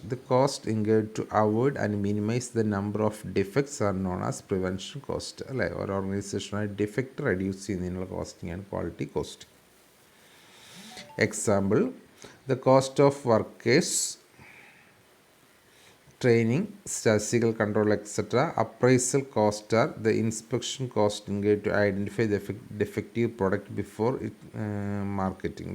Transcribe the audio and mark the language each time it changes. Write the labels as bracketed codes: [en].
[en] The cost incurred to avoid and minimize the number of defects are known as prevention cost. [ml] അല്ലേ, ഒരു ഓർഗനൈസേഷനായി defect reduce ചെയ്യുന്നതിനുള്ള costing ആണ് quality costing. [en] Example, the cost of workers, training, statistical control, etc. Appraisal cost are the inspection cost incurred to identify the defective product before it marketing.